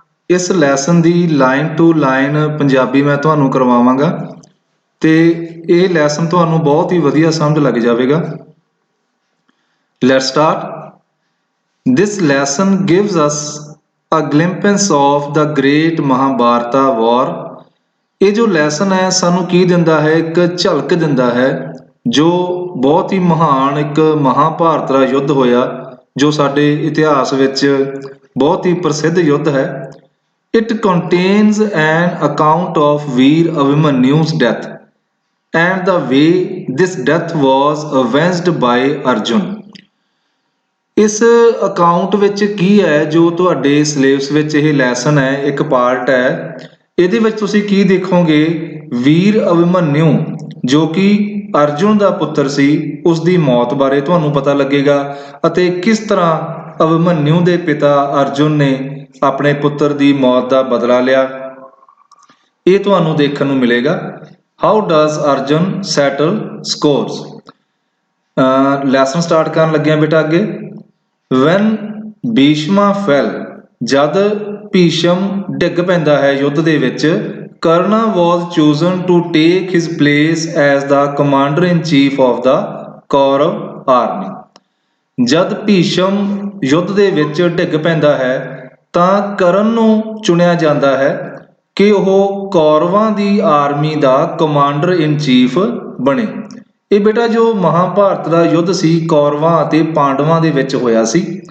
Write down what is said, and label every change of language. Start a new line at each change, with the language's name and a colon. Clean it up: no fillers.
Punjabi: ਇਸ lesson ਦੀ line to line Punjabi ਮੈਂ ਤੁਹਾਨੂੰ ਕਰਵਾਵਾਂਗਾ ਤੇ ਇਹ ਲੈਸਨ ਤੁਹਾਨੂੰ ਬਹੁਤ ਹੀ ਵਧੀਆ ਸਮਝ ਲੱਗ ਜਾਵੇਗਾ।
English: Let's start. This lesson gives us a glimpse of the great Mahabharata war।
Punjabi: ਇਹ ਜੋ ਲੈਸਨ ਹੈ ਸਾਨੂੰ ਕੀ ਦਿੰਦਾ ਹੈ, ਇੱਕ ਝਲਕ ਦਿੰਦਾ ਹੈ ਜੋ ਬਹੁਤ ਹੀ ਮਹਾਨ ਇੱਕ ਮਹਾਭਾਰਤ ਦਾ ਯੁੱਧ ਹੋਇਆ ਜੋ ਸਾਡੇ ਇਤਿਹਾਸ ਵਿੱਚ ਬਹੁਤ ਹੀ ਪ੍ਰਸਿੱਧ ਯੁੱਧ ਹੈ।
English: It contains an account of Veer Abhimanyu's death and the way this death was avenged by Arjun.
Punjabi: ਇਸ ਅਕਾਊਂਟ ਵਿੱਚ ਕੀ ਹੈ ਜੋ ਤੁਹਾਡੇ ਸਿਲੇਬਸ ਵਿੱਚ ਇਹ ਲੈਸਨ ਹੈ, ਇੱਕ ਪਾਰਟ ਹੈ। ਇਹਦੇ ਵਿੱਚ ਤੁਸੀਂ ਕੀ ਦੇਖੋਗੇ, ਵੀਰ ਅਭਿਮਨਿਊ ਜੋ ਕਿ ਅਰਜੁਨ ਦਾ ਪੁੱਤਰ ਸੀ ਉਸ ਦੀ ਮੌਤ ਬਾਰੇ ਤੁਹਾਨੂੰ ਪਤਾ ਲੱਗੇਗਾ ਅਤੇ ਕਿਸ ਤਰ੍ਹਾਂ ਅਭਿਮਨਿਊ ਦੇ ਪਿਤਾ ਅਰਜੁਨ ਨੇ ਆਪਣੇ ਪੁੱਤਰ ਦੀ ਮੌਤ ਦਾ ਬਦਲਾ ਲਿਆ, ਇਹ ਤੁਹਾਨੂੰ ਦੇਖਣ ਨੂੰ ਮਿਲੇਗਾ।
English: How does Arjun settle scores.
Punjabi: Lesson start ਕਰਨ ਲੱਗਿਆ ਬੇਟਾ ਅੱਗੇ।
English: When Bhishma fell,
Punjabi: ਜਦ ਭੀਸ਼ਮ ਡਿੱਗ ਪੈਂਦਾ ਹੈ ਯੁੱਧ ਦੇ ਵਿੱਚ,
English: Karna was chosen to take his place as the commander in chief of the Kaurav army।
Punjabi: ਜਦ ਭੀਸ਼ਮ ਯੁੱਧ ਦੇ ਵਿੱਚ ਡਿੱਗ ਪੈਂਦਾ ਹੈ ਤਾਂ ਕਰਨ ਨੂੰ ਚੁਣਿਆ ਜਾਂਦਾ ਹੈ ਕਿ ਉਹ ਕੌਰਵਾਂ ਦੀ ਆਰਮੀ ਦਾ ਕਮਾਂਡਰ ਇਨ ਚੀਫ ਬਣੇ। ਇਹ ਬੇਟਾ ਜੋ ਮਹਾਭਾਰਤ ਦਾ ਯੁੱਧ ਸੀ ਕੌਰਵਾਂ ਅਤੇ ਪਾਂਡਵਾਂ ਦੇ ਵਿੱਚ ਹੋਇਆ ਸੀ।